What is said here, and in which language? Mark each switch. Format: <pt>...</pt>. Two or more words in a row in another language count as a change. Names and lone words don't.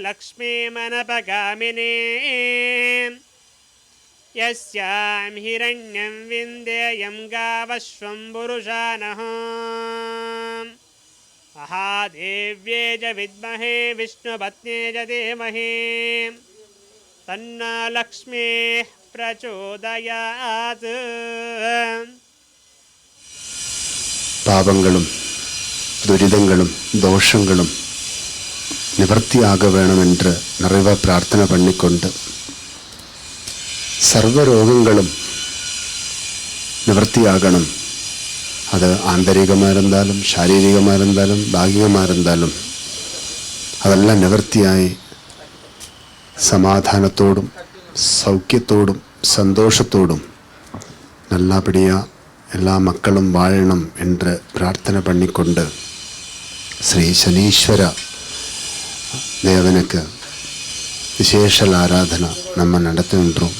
<sa>लक्ष्मीमनपगामिनीं यस्यां हिरण्यं विन्देयं गावश्वं पुरुषानः महादेव्ये च विद्महे विष्णुपत्न्ये च धीमहि तन्नो लक्ष्मीः प्रचोदयात्.</sa> <ml>പാപങ്ങളും ദുരിതങ്ങളും ദോഷങ്ങളും നിവൃത്തിയാക വേണമെന്ന് നിറവ പ്രാർത്ഥന പണിക്കൊണ്ട് സർവരോഗങ്ങളും നിവൃത്തിയാകണം. അത് ആന്തരികമായിരുന്നാലും ശാരീരികമായിരുന്നാലും ഭാഗികമായിരുന്നാലും അതെല്ലാം നിവൃത്തിയായി</ml> <ta>சமாதானத்தோடும் சௌக்கியத்தோடும் சந்தோஷத்தோடும் நல்லபடியாக எல்லா மக்களும் வாழணும் என்று பிரார்த்தனை பண்ணிக்கொண்டு ஸ்ரீ சனீஸ்வர தேவனுக்கு விசேஷ ஆராதனை நம்ம நடத்துகின்றோம்.</ta>